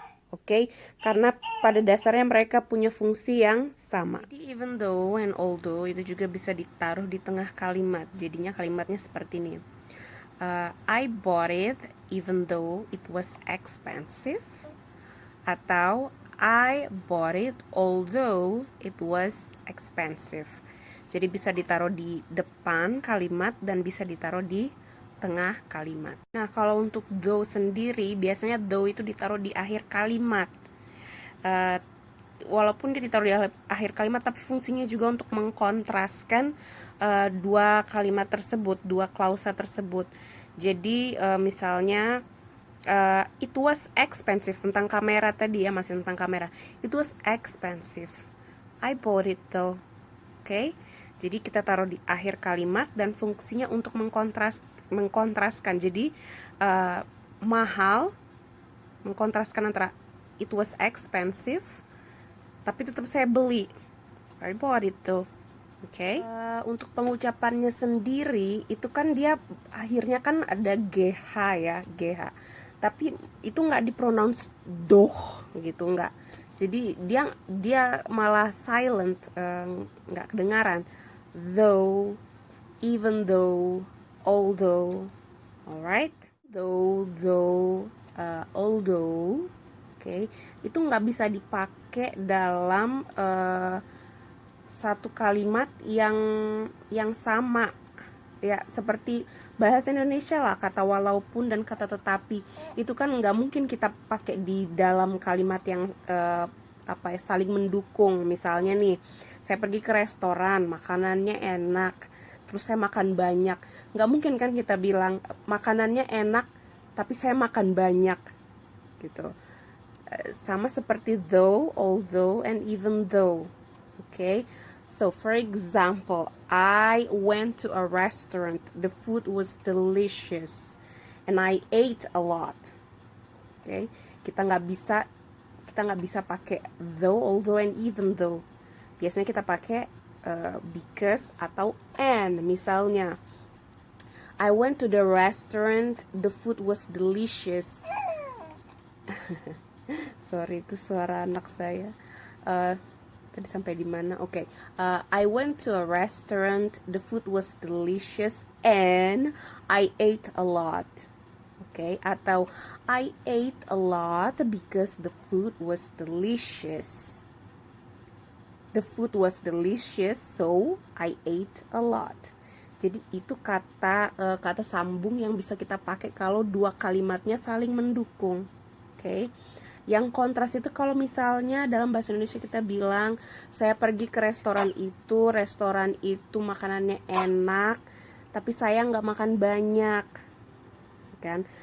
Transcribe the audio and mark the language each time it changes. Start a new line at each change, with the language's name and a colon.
Indonesian: Oke, karena pada dasarnya mereka punya fungsi yang sama. Jadi even though and although itu juga bisa ditaruh di tengah kalimat. Jadinya kalimatnya seperti ini.
English: I bought it even though it was expensive, atau I bought it although it was expensive.
Indonesian: Jadi bisa ditaruh di depan kalimat dan bisa ditaruh di tengah kalimat. Nah, kalau untuk though sendiri, biasanya though itu ditaruh di akhir kalimat. Walaupun dia ditaruh di akhir kalimat, tapi fungsinya juga untuk mengkontraskan dua kalimat tersebut, dua klausa tersebut. Jadi misalnya it was expensive, tentang kamera tadi ya, masih tentang kamera.
English: It was expensive, I bought it though.
Indonesian: Oke, jadi kita taruh di akhir kalimat dan fungsinya untuk mengkontraskan. Jadi mahal, mengkontraskan antara
English: it was expensive
Indonesian: tapi tetap saya beli,
English: I bought it though.
Indonesian: Oke, untuk pengucapannya sendiri itu kan dia akhirnya kan ada GH ya, GH. Tapi itu nggak dipronounce doh gitu, nggak. Jadi dia malah silent, nggak kedengaran.
English: Though, even though, although, alright.
Indonesian: Though, although, oke, itu nggak bisa dipakai dalam satu kalimat yang sama ya, seperti bahasa Indonesia lah, kata walaupun dan kata tetapi itu kan nggak mungkin kita pakai di dalam kalimat yang saling mendukung. Misalnya nih, saya pergi ke restoran, makanannya enak, terus saya makan banyak, nggak mungkin kan kita bilang makanannya enak tapi saya makan banyak gitu. Sama seperti though, although, and even though.
English: Okay, so for example, I went to a restaurant. The food was delicious, and I ate a lot.
Indonesian: Okay, kita nggak bisa pakai though, although, and even though. Biasanya kita pakai because atau and.
English: Misalnya, I went to the restaurant. The food was delicious.
Indonesian: Sorry, itu suara anak saya. Tadi sampai di mana? Oke.
English: I went to a restaurant. The food was delicious and I ate a lot. Oke, atau I ate a lot because the food was delicious. The food was delicious, so I ate a lot.
Indonesian: Jadi itu kata sambung yang bisa kita pakai kalau dua kalimatnya saling mendukung. Oke. Yang kontras itu kalau misalnya dalam bahasa Indonesia kita bilang saya pergi ke restoran itu makanannya enak, tapi saya nggak makan banyak, kan?